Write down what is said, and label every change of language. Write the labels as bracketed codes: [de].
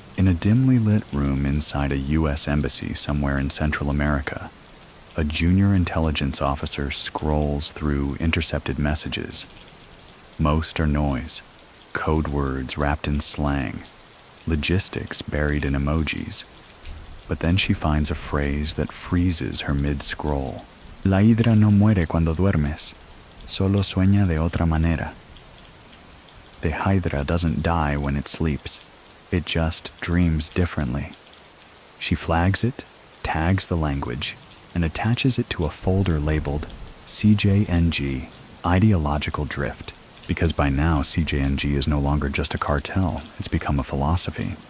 [en] In a dimly lit room inside a U.S. embassy somewhere in Central America, a junior intelligence officer scrolls through intercepted messages. Most are noise, code words wrapped in slang, logistics buried in emojis. But then she finds a phrase that freezes her mid-scroll. [es] La hidra no muere cuando duermes, solo sueña de otra manera. [en] The hydra doesn't die when it sleeps. It just dreams differently. She flags it, tags the language, and attaches it to a folder labeled CJNG, Ideological Drift, because by now CJNG is no longer just a cartel, it's become a philosophy.